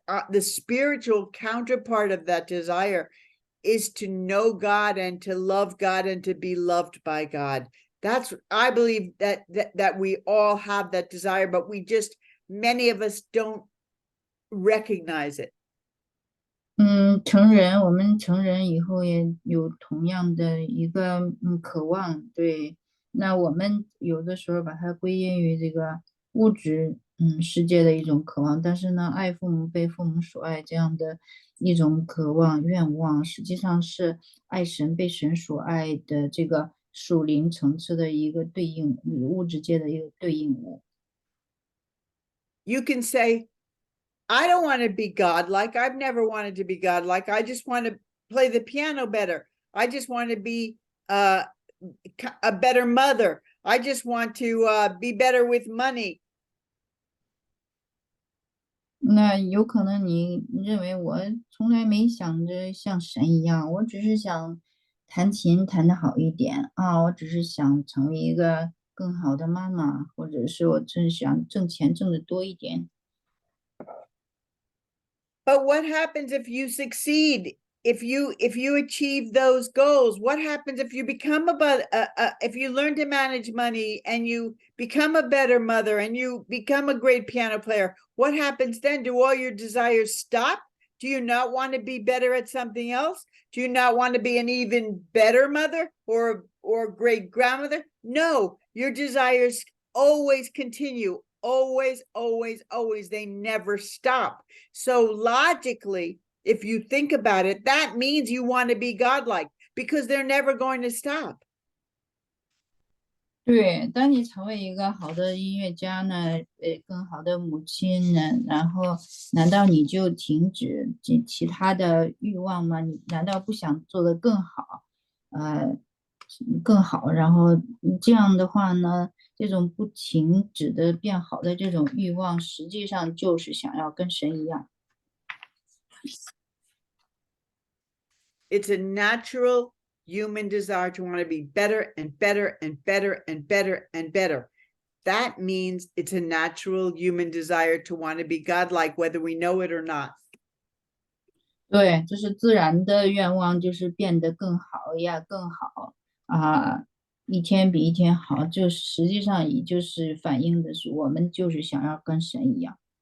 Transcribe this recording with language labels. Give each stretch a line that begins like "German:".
English: the spiritual counterpart of that desire is to know God and to love God and to be loved by God. That's, I believe that we all have that desire, but many of us don't recognize it.
Chinese: 我们成人以后也有同样的一个渴望，对。那我们有的时候把它归因于这个物质世界的一种渴望，但是呢，爱父母被父母所爱这样的一种渴望愿望，实际上是爱神被神所爱的这个属灵层次的一个对应，物质界的一个对应物。
English: You can say, I don't want to be godlike. I've never wanted to be godlike. I just want to play the piano better. I just want to be a better mother. I just want to be better with money.
Chinese: 那有可能你认为我从来没想着像神一样，我只是想弹琴弹得好一点啊，我只是想成为一个更好的妈妈，或者是我真想挣钱挣得多一点。
English: But what happens if you succeed? If you achieve those goals, what happens if you become if you learn to manage money and you become a better mother and you become a great piano player? What happens then? Do all your desires stop? Do you not want to be better at something else? Do you not want to be an even better mother or great grandmother? No, your desires always continue. Always, always, always. They never stop. So logically, if you think about it, that means you want to be godlike because they're never going to stop.
Chinese: 对，当你成为一个好的音乐家呢，更好的母亲呢，然后难道你就停止其他的欲望吗？你难道不想做得更好？更好，然后这样的话呢，这种不停止的变好的这种欲望，实际上就是想要跟神一样。
English: It's a natural human desire to want to be better and better and better and better and better. That means it's a natural human desire to want to be godlike, whether we know it or not.
Chinese: 对，这是自然的愿望，就是变得更好呀，更好啊，一天比一天好，就实际上也就是反映的是我们就是想要跟神一样。